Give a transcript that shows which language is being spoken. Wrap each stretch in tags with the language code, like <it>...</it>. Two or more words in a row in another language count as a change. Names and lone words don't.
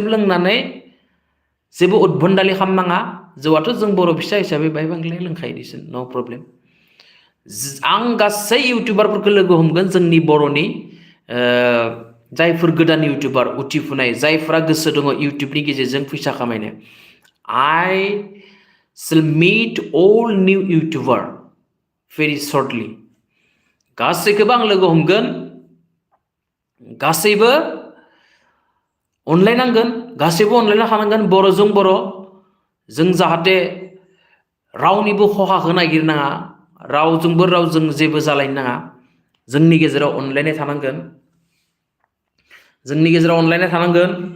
<brx>लोंनानै जेबो उद्भन्डालि खालामनाङा जौआथ' जों बर' फिसा हिसाबै बाहाय बांलाय लोंखायो दिसुन</brx> <en>no problem</en> <brx>आं गासै इउटुबारफोरखौ लोगो हमगोन जोंनि बर'नि जायफोर गोदान इउटुबार उथिफुनाय जायफोरा गोसो दङ इउटुबनि गेजेरजों फैसा खामायनो</brx> <en>I shall meet all new YouTuber very shortly</en> <brx>गासैखौबो आं लोगो हमगोन गासैबो अनलायनांगोन गासैबो अनलायना थानांगोन बर'जों बर' जों जाहाथे रावनिबो खहाखौ नागिरनाङा रावजोंबो रावजों जेबो जालायनो नाङा जोंनि गेजेराव अनलायनाय थानांगोन जोंनि गेजेराव अनलायनाय थानांगोन</brx>